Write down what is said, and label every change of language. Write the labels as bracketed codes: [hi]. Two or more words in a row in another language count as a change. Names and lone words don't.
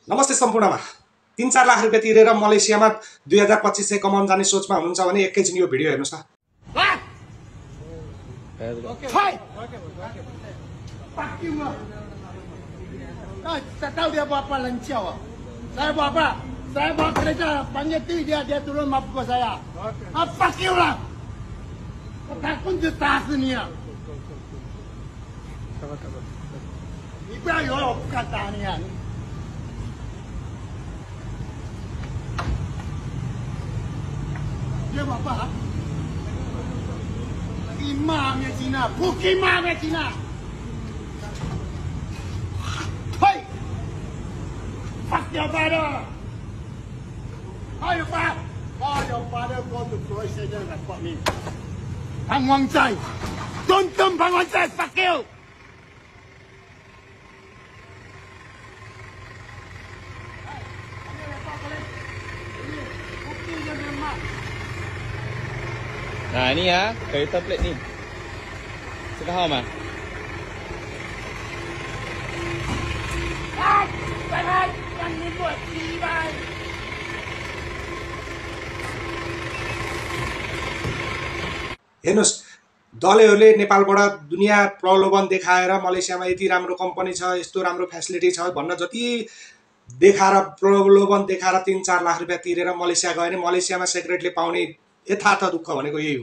[ne] नमस्ते सम्पूर्णमा 3-4 लाख रुपैयाँ तिरेर मलेसियामा 2025 चाहिँ कमाउन जाने सोचमा हुनुहुन्छ भने एकैछिन यो भिडियो हेर्नुस् त। [ms] Tak tahu dia buat apa lancau. Saya buat apa? Saya buat kerja panjati dia turun mampu saya. Apa kau lah? Takut je tak sini. Ibu ayo kata ni kan. Dia buat apa? Imamnya Cina, bukan imamnya Cina. [en] Hey! Fuck your father! How your father? Oh, your father go to Croatia and report me. Bang Wang Chai! Don't come Bang Wang Chai! Fuck you! [ms] Nah ini ya, kereta plate ni. Sudah faham ah? Jangan! Jangan buat tibai! [ne] हेर्नुस्, दलैहरूले नेपालबाट दुनियाँ प्रलोभन देखाएर मलेसियामा यति राम्रो कम्पनी छ, यस्तो राम्रो फ्यासिलिटी छ भन्न जति देखाएर प्रलोभन देखाएर 3-4 लाख रुपैयाँ तिरेर मलेसिया गयो भने मलेसियामा सेक्रेटले पाउने यथार्थ दुःख भनेको यही हो।